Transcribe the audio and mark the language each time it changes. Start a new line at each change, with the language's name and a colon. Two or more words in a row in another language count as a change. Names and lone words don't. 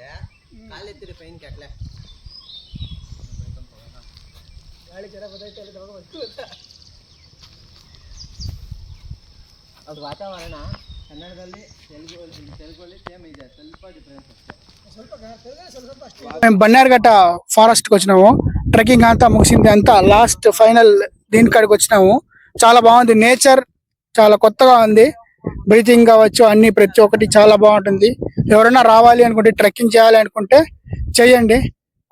Telugu: గాలి ఎత్తిరి పైనకి అట్లా
Kannada: ಅದು ವಾತಾವರಣ ಕನ್ನಡದಲ್ಲಿ ತೆಲುಗಲ್ಲಿ ಸೇಮ್ ಇದೆ, ಸ್ವಲ್ಪ ಡಿಫರೆನ್ಸ್ ಅಷ್ಟೇ.
Telugu: మేము బన్నేరుగట్ట ఫారెస్ట్కి వచ్చినాము. ట్రెక్కింగ్ అంతా ముగిసింది, అంతా
English: last final
Telugu: దీని కాడికి వచ్చినాము. చాలా బాగుంది, నేచర్ చాలా కొత్తగా ఉంది. బ్రీతింగ్ కావచ్చు, అన్ని ప్రతి ఒక్కటి చాలా బాగుంటుంది. ఎవరైనా రావాలి అనుకుంటే, ట్రెక్కింగ్ చేయాలి అనుకుంటే చేయండి.